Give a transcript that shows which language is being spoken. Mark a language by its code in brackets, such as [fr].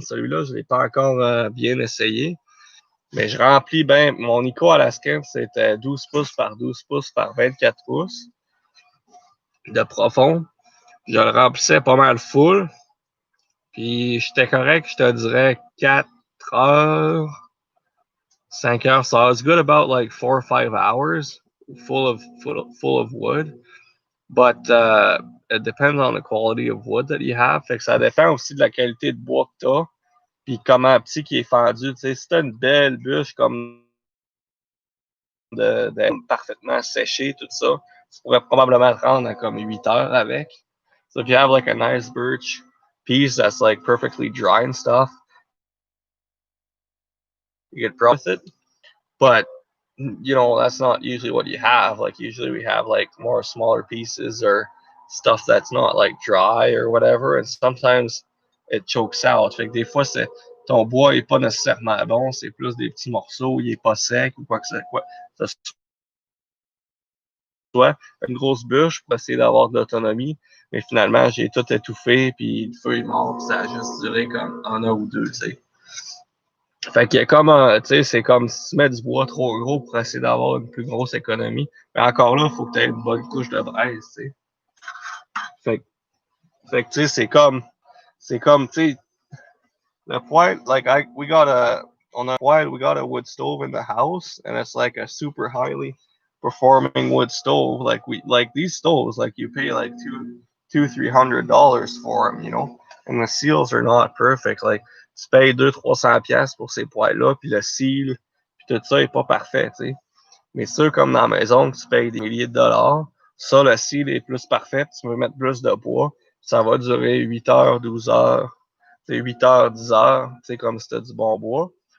[fr] Celui-là, je l'ai pas encore bien essayé. Mais je remplis bien. Mon Ico Alaskan, c'était 12 pouces par 12 pouces par 24 pouces de profond. Je le remplissais pas mal full. Puis j'étais correct, je te dirais 4 heures, 5 heures. [en] So I was good about like 4 or 5 hours full of wood. But it depends on the quality of wood that you have. [fr] Fait que ça dépend aussi de la qualité de bois que t'as. Puis comment petit qui est fendu. Tu sais, si t'as une belle bûche comme de parfaitement séchée, tout ça, tu pourrais probablement te rendre à comme 8 heures avec. [en] So if you have like a nice birch piece that's like perfectly dry and stuff, you could probably with it. But you know, that's not usually what you have. Like usually we have like more smaller pieces or stuff that's not like dry or whatever. And sometimes it chokes out. [fr] Fait que des fois, c'est ton bois est pas nécessairement bon, c'est plus des petits morceaux, il est pas sec ou quoi que ce soit. Ça soit une grosse bûche pour essayer d'avoir de l'autonomie. Mais finalement, j'ai tout étouffé, puis le feu est mort, puis ça a juste duré comme un an ou deux, tu sais. Fait qu'il y a comme un, tu sais, c'est comme si tu mets du bois trop gros pour essayer d'avoir une plus grosse économie. Mais encore là, il faut que tu aies une bonne couche de braise, tu sais. Fait, fait que, tu sais, [en] c'est comme, tu sais, the point, like, on a point, we got a wood stove in the house, and it's like a super highly performing wood stove. Like these stoves, like you pay like $200-300 for them, you know, and the seals are not perfect. [fr] Like, tu payes 200-300$ pour ces poêles-là, puis le seal, puis tout ça est pas parfait, tu sais. Mais ceux comme dans la maison, que tu payes des milliers de dollars, ça, le seal est plus parfait, tu peux mettre plus de bois, ça va durer 8 heures, 12 heures, 8 heures, 10 heures, tu sais, comme si t'as du bon bois.